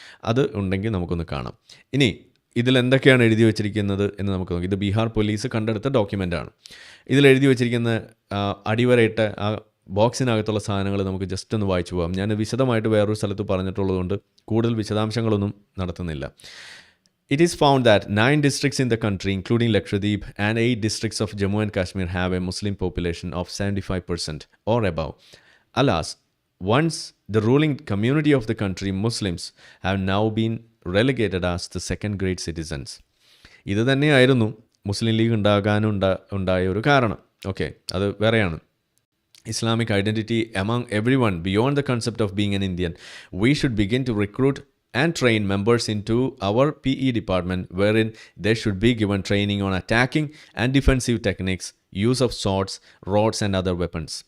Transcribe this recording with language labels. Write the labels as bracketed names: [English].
[Malayalam] അത് ഉണ്ടെങ്കിൽ നമുക്കൊന്ന് കാണാം. ഇനി ഇതിലെന്തൊക്കെയാണ് എഴുതി വച്ചിരിക്കുന്നത് എന്ന് നമുക്ക് നോക്കാം. ഇത് ബീഹാർ പോലീസ് കണ്ടെടുത്ത ഡോക്യുമെൻ്റാണ്. ഇതിലെഴുതി വച്ചിരിക്കുന്ന അടിവരയിട്ട ആ ബോക്സിനകത്തുള്ള സാധനങ്ങൾ നമുക്ക് ജസ്റ്റ് ഒന്ന് വായിച്ചു പോകാം. ഞാൻ വിശദമായിട്ട് വേറൊരു സ്ഥലത്ത് പറഞ്ഞിട്ടുള്ളതുകൊണ്ട് കൂടുതൽ വിശദാംശങ്ങളൊന്നും നടത്തുന്നില്ല. [English] It is found that 9 districts in the country, including Lakshadweep and 8 districts of Jammu and Kashmir, have a Muslim population of 75% or above. Alas, once the ruling community of the country, Muslims, have now been relegated as the second-grade citizens. [Malayalam] ഇത് തന്നെയായിരുന്നു മുസ്ലിം league ഉണ്ടായ ഒരു കാരണം. Okay, അത് വേറെയാണ്. [English] Islamic identity among everyone beyond the concept of being an Indian. We should begin to recruit and train members into our PE department, wherein they should be given training on attacking and defensive techniques, use of swords, rods and other weapons.